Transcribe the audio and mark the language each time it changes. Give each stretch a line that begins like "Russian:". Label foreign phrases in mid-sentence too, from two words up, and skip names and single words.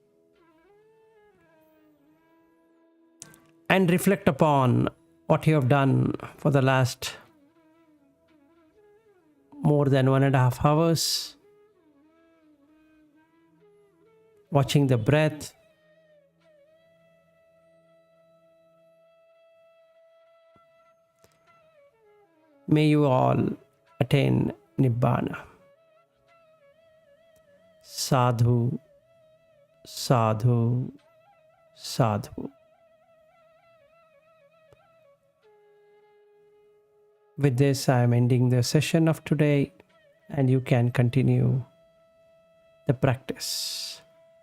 English: and reflect upon what you have done for the last more than 1.5 hours, watching the breath, may you all attain Nibbana.
Pali: Sadhu, sadhu, sadhu.
English: With this, I am ending the session of today, and you can continue the practice.